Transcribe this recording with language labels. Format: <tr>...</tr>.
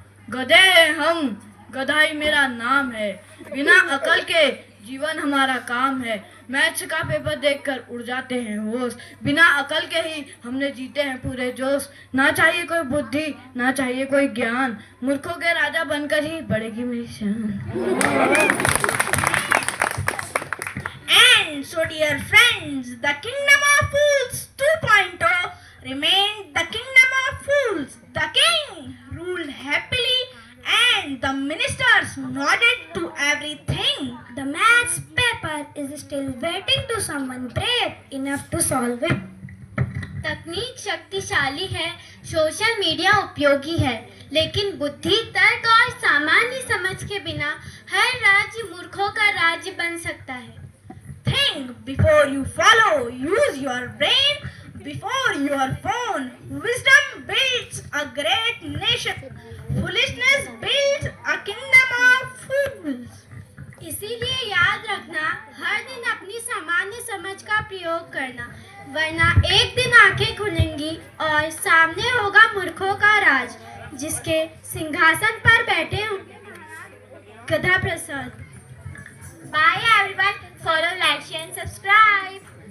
<hi>गधे हैं हम, गधाई मेरा नाम है। बिना अकल के जीवन हमारा काम है। मैथ्स का पेपर देखकर उड़ जाते हैं होश। बिना अकल के ही हमने जीते हैं पूरे जोश। ना चाहिए कोई बुद्धि, ना चाहिए कोई ज्ञान। मूर्खों के राजा बनकर ही बढ़ेगी मेरी शान।</hi> <en>And so dear friends, the Kingdom of Fools 2.0 remained the Kingdom of Fools. The king ruled happily and the ministers nodded to everything. The maths paper is still waiting to someone brave enough to solve it.</en> <hi>तकनीक शक्तिशाली है, social media उपयोगी है, लेकिन बुद्धि, तर्क और सामान्य समझ के बिना हर राज्य मूर्खों का राज्य बन सकता है।</hi> <en>Think before you follow, use your brain before your phone. Wisdom builds a great nation. Foolishness builds a kingdom of fools.</en> <hi>इसीलिए याद रखना, हर दिन अपनी सामान्य समझ का प्रयोग करना, वरना एक दिन आंखें खुलेंगी और सामने होगा मूर्खों का राज, जिसके सिंहासन पर बैठे गधा प्रसाद।</hi> <en>Bye everyone. Follow, like, share and subscribe.</en>